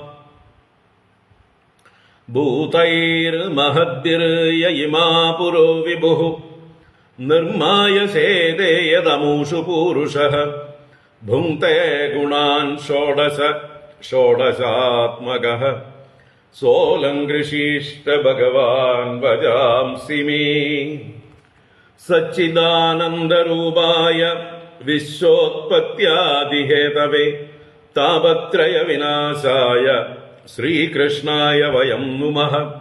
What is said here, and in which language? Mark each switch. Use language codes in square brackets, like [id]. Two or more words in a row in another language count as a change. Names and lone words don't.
[sa] ഭൂതൈർമഹദ്ഭിർയയിമാ പുരോ വിഭുഃ നിർമ്മായ ശേദേ യദമൂഷു പൂരുഷഃ. ഭുങ്ക്തേ ഗുണാൻ ഷോഡശ ഷോഡശാത്മകഃ. सोऽलङ्कृषीष्ट भगवान् भजांसि मे। सच्चिदानन्दरूपाय विश्वोत्पत्त्यादिहेतवे तापत्रयविनाशाय श्रीकृष्णाय वयं नुमः।